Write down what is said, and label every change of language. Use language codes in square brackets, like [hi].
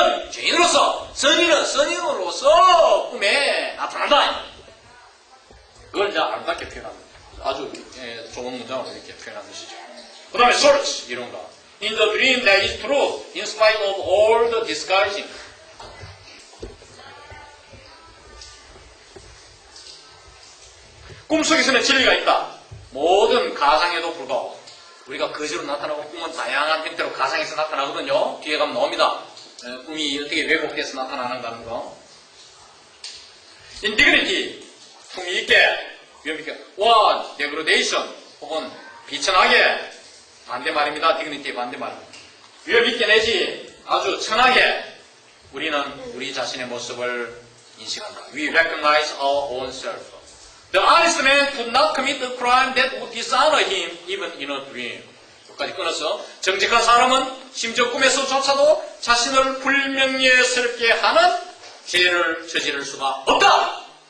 [ko] 죄인으로서 선인은 선인으로서 꿈에 나타난다. 그걸 이제 아름답게 표현합니다. 아주 좋은 문장으로 이렇게 표현한 것이죠. 그 다음에 search 이런 거. [en] In the dream there is truth in spite of all the disguising. [ko] 꿈속에서는 진리가 있다. 모든 가상에도 불구하고 우리가 거지로 나타나고 꿈은 다양한 형태로 가상에서 나타나거든요. 뒤에 가면 나옵니다. 꿈이 어떻게 왜곡돼서 나타나는가는 거. 인디그니티, 품위 있게, 위험 있게, 와, 데그로데이션 혹은 비천하게 반대말입니다. 디그니티의 반대말. 위험 있게 내지 아주 천하게 우리는 우리 자신의 모습을 인식한다. [en] We recognize our own self. The honest man could not commit a crime that would dishonor him even in a dream. [ko] 여기까지 끊어서 정직한 사람은 심지어 꿈에서조차도 자신을 불명예스럽게 하는 죄를 저지를 수가 없다.